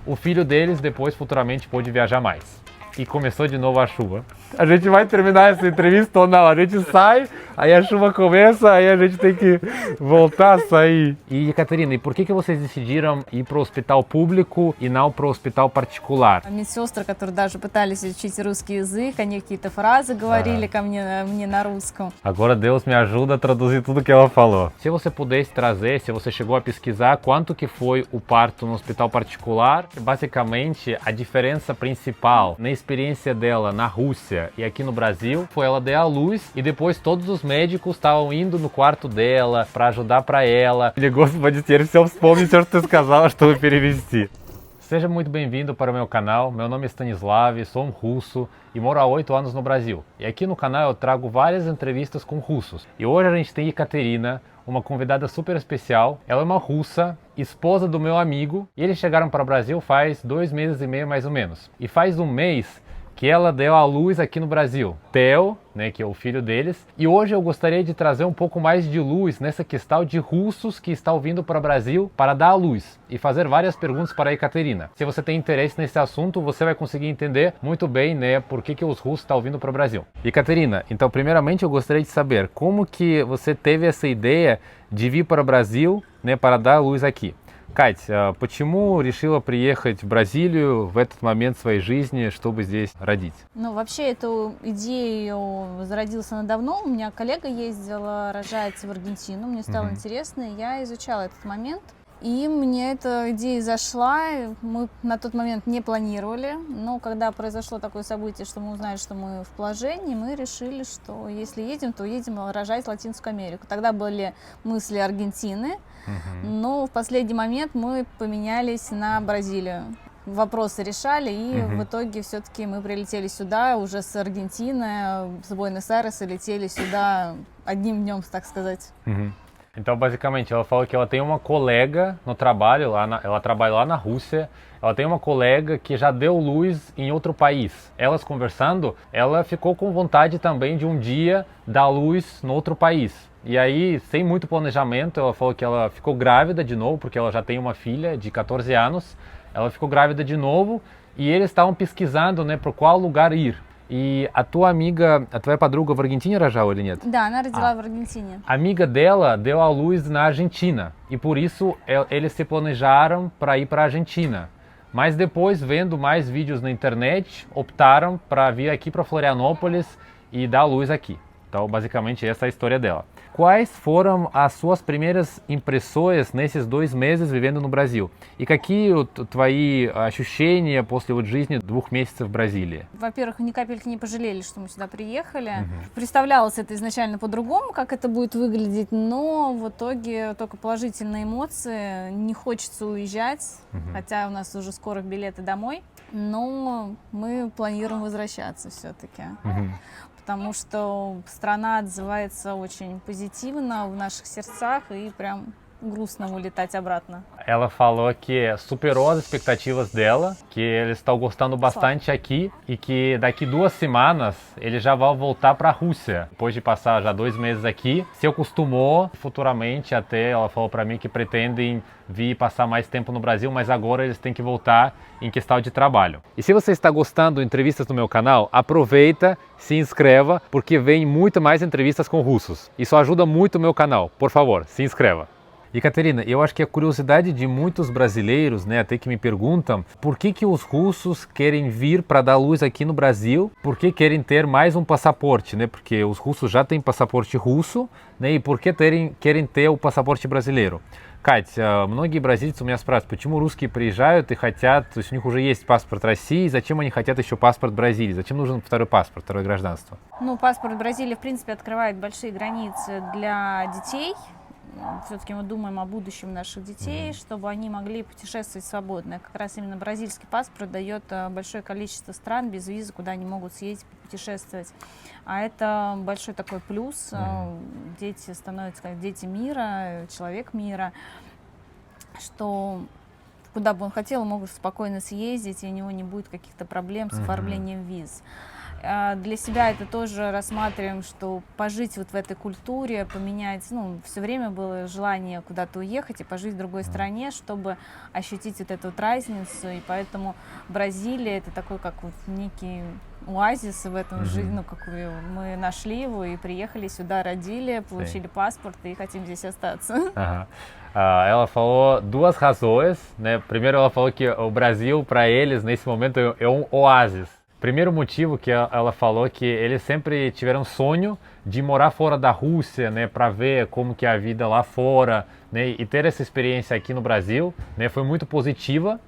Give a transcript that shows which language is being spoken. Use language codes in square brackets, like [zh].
[pt] o filho deles depois futuramente pôde viajar mais. E começou de novo a chuva. A gente vai terminar essa entrevista ou não? A gente sai, aí a chuva começa, aí a gente tem que voltar a sair. E, Catarina, e por que vocês decidiram ir para o hospital público e não para o hospital particular? [ru] Медсестры, которые даже пытались учить русский язык, они какие-то фразы говорили ко мне на русском. [pt] Agora Deus me ajuda a traduzir tudo que ela falou. Se você pudesse trazer, se você chegou a pesquisar, quanto que foi o parto no hospital particular? Basicamente, a diferença principal na experiência dela na Rússia e aqui no Brasil foi ela dar à luz e depois todos os médicos estavam indo no quarto dela para ajudar para ela. [ru] Господи, теперь все вспомнить, что ты сказала, чтобы перевести. [pt] Seja muito bem-vindo para o meu canal. Meu nome é Stanislav, sou um russo e moro há 8 anos no Brasil. E aqui no canal eu trago várias entrevistas com russos. E hoje a gente tem Ekaterina, uma convidada super especial. Ela é uma russa, esposa do meu amigo, e eles chegaram para o Brasil faz 2 meses e meio mais ou menos. E faz um mês que ela deu à luz aqui no Brasil, Theo, né, que é o filho deles. E hoje eu gostaria de trazer um pouco mais de luz nessa questão de russos que estão vindo para o Brasil para dar à luz e fazer várias perguntas para a Ekaterina. Se você tem interesse nesse assunto, você vai conseguir entender muito bem, né, por que os russos estão vindo para o Brasil. Ekaterina, então primeiramente eu gostaria de saber como que você teve essa ideia de vir para o Brasil, né, para dar à luz aqui. [ru] Кать, почему решила приехать в Бразилию в этот момент своей жизни, чтобы здесь родить? Ну, вообще, эту идею зародилась она давно. У меня коллега ездила рожать в Аргентину, мне стало интересно, и я изучала этот момент. И мне эта идея зашла, мы на тот момент не планировали, но когда произошло такое событие, что мы узнали, что мы в положении, мы решили, что если едем, то едем рожать в Латинскую Америку. Тогда были мысли Аргентины, но в последний момент мы поменялись на Бразилию. Вопросы решали, и в итоге все-таки мы прилетели сюда уже с Аргентины, с Буэнос-Айреса летели сюда одним днем, так сказать. [pt] Então, basicamente, ela falou que ela tem uma colega no trabalho, ela trabalha lá na Rússia, ela tem uma colega que já deu luz em outro país. Elas conversando, ela ficou com vontade também de um dia dar luz no outro país. E aí, sem muito planejamento, ela falou que ela ficou grávida de novo, porque ela já tem uma filha de 14 anos. Ela ficou grávida de novo e eles estavam pesquisando, né, para qual lugar ir. E a tua amiga, a [ru] твоя подруга в Аргентине рожала или нет? Да, она родила в Аргентине. [pt] A amiga dela deu à luz na Argentina e por isso eles se planejaram para ir para a Argentina. Mas depois, vendo mais vídeos na internet, optaram para vir aqui para Florianópolis e dar à luz aqui. Então, basicamente, essa é a história dela. Quais foram as suas примеры импрессоис nesses 2 [ru] месяцев [pt] вивendo no Бразил? [ru] И какие твои ощущения после жизни 2 месяцев в Бразилии? Во-первых, ни капельки не пожалели, что мы сюда приехали. Представлялось это изначально по-другому, как это будет выглядеть, но в итоге только положительные эмоции. Не хочется уезжать, хотя у нас уже скоро билеты домой, но мы планируем возвращаться все-таки. Потому что страна отзывается очень позитивно в наших сердцах и прям грустно улетать обратно. [pt] Ela falou que superou as expectativas dela, que eles estão gostando bastante aqui e que daqui 2 semanas eles já vão voltar para a Rússia. Depois de passar já 2 meses aqui, se acostumou, futuramente até ela falou para mim que pretendem vir passar mais tempo no Brasil, mas agora eles têm que voltar em questão de trabalho. E se você está gostando de entrevistas no meu canal, aproveita, se inscreva, porque vem muito mais entrevistas com russos. Isso ajuda muito o meu canal. Por favor, se inscreva. Ekaterina, eu acho que a curiosidade de muitos brasileiros, né, até que me perguntam por que os russos querem vir para dar luz aqui no Brasil, por que querem ter mais um passaporte, né, porque os russos já têm passaporte russo, né, и por que querem ter o passaporte brasileiro. [ru] Кать, многие бразильцы у меня спрашивают, почему русские приезжают и хотят, то есть у них уже есть паспорт России, зачем они хотят еще паспорт Бразилии, зачем нужен второй паспорт, второе гражданство? Ну, паспорт Бразилии, в принципе, открывает большие границы для детей. Все-таки мы думаем о будущем наших детей, чтобы они могли путешествовать свободно. Как раз именно бразильский паспорт дает большое количество стран без визы, куда они могут съездить, путешествовать. А это большой такой плюс. Дети становятся как дети мира, человек мира, что куда бы он хотел, он может спокойно съездить, и у него не будет каких-то проблем с оформлением виз. Для себя это тоже рассматриваем, что пожить вот в этой культуре, поменять, ну, все время было желание куда-то уехать и пожить в другой стране, чтобы ощутить вот эту вот разницу, и поэтому Бразилия это такой как вот некий оазис в этом жизни, ну, какую мы нашли его и приехали сюда, родили, получили паспорт и хотим здесь остаться. [pt] Ela falou duas razões, né? Primeiro, ela falou que o Brasil, para eles, nesse momento, é um oásis. Primeiro motivo que ela falou que eles sempre tiveram sonho de morar fora da Rússia, né, para ver como que é a vida lá fora, né, e ter essa experiência aqui no Brasil, né, foi muito positiva.